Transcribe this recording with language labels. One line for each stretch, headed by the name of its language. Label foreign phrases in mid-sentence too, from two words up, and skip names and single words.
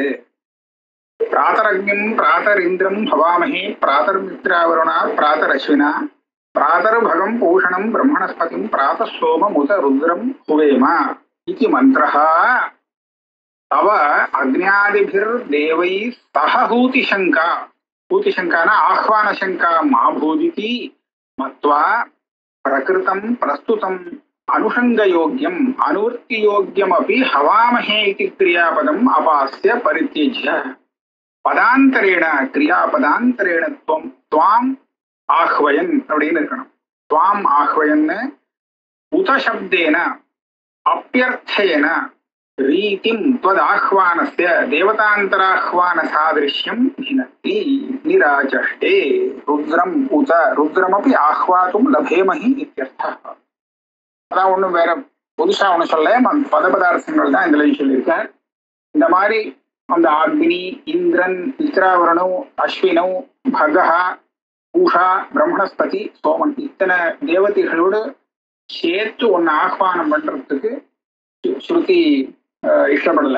Sanskrit: प्रातरग्निम् प्रातर् इन्द्रम् हवामहे प्रातर् मित्रावरुणा प्रातर् अश्विना प्रातर् भगम् पूषणम् ब्रह्मणस्पतिम् प्रात सोम मुत रुद्रम् हुवेमा इति मन्त्रह तव अग्न्यादिभिर् देवै सह हूतिशङ्का. हूतिशङ्कान आह्वान शङ्का माभूदिति मत्वा प्रकृतम् प्रस्तुतम् अनुषङ्गयोग्यम् अनुवृत्तियोग्यमपि हवामहे इति क्रियापदम् अपास्य परित्यज्य पदान्तरेण क्रियापदान्तरेण त्वाम् आह्वयन्
Tamil: அப்படின்னு இருக்கணும்.
Sanskrit: त्वाम् आह्वयन् उत शब्देन अप्यर्थेन रीतिं त्वदाह्वानस्य देवतान्तराह्वानसादृश्यं भिनत्ति निराचष्टे रुद्रम् उत रुद्रमपि आह्वातुं लभेमहि इत्यर्थः.
Tamil: அதான் ஒன்றும் வேற புதுசா ஒன்றும் சொல்ல, பதபதார்த்தங்கள் தான் இதுல சொல்லியிருக்கார். இந்த மாதிரி அந்த அக்னி, இந்திரன், இத்ராவரணு, அஸ்வினு, பகஹா, பூஷா, பிரம்மணஸ்பதி, சோமன் இத்தனை தேவதைகளோடு சேர்த்து ஒன்னு ஆஹ்வானம் பண்றதுக்கு ஸ்ருதி இஷ்டப்படல.